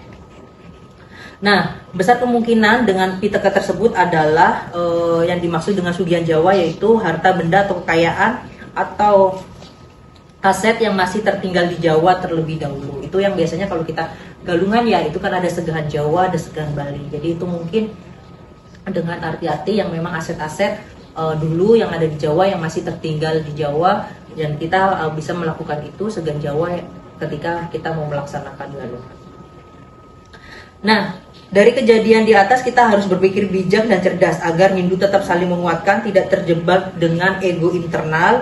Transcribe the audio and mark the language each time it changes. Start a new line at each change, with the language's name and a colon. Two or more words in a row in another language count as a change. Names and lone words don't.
Indonesian: Nah, besar kemungkinan dengan pitaka tersebut adalah yang dimaksud dengan sugihan Jawa, yaitu harta benda atau kekayaan atau aset yang masih tertinggal di Jawa terlebih dahulu. Itu yang biasanya kalau kita galungan ya, itu kan ada segahan Jawa, ada segahan Bali. Jadi itu mungkin dengan arti-arti yang memang aset-aset dulu yang ada di Jawa yang masih tertinggal di Jawa, dan kita bisa melakukan itu segahan Jawa ketika kita mau melaksanakan galungan. Nah, dari kejadian di atas kita harus berpikir bijak dan cerdas agar Hindu tetap saling menguatkan, tidak terjebak dengan ego internal.